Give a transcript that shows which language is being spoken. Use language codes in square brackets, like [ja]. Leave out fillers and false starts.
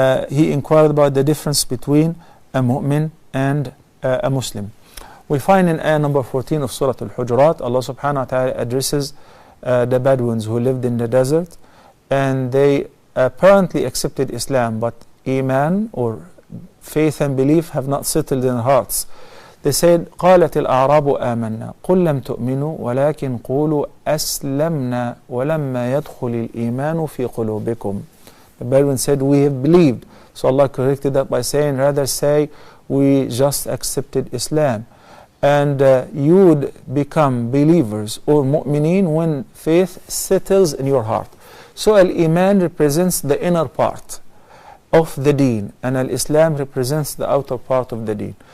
[en] He inquired about the difference between a mu'min and a Muslim. We find in ayah number 14 of Surah Al-Hujurat, Allah subhanahu wa ta'ala addresses the Bedouins who lived in the desert, and they apparently accepted Islam, but Iman or faith and belief have not settled in their hearts. They said, [ar] قالت الأعراب آمنا قل لم تؤمنوا ولكن قولوا أسلمنا ولما يدخل الإيمان في قلوبكم. [en] The Bedouins said, we have believed. So Allah corrected that by saying, rather say, we just accepted Islam. And you would become believers or mu'mineen when faith settles in your heart. So Al-Iman represents the inner part of the deen, and Al-Islam represents the outer part of the deen.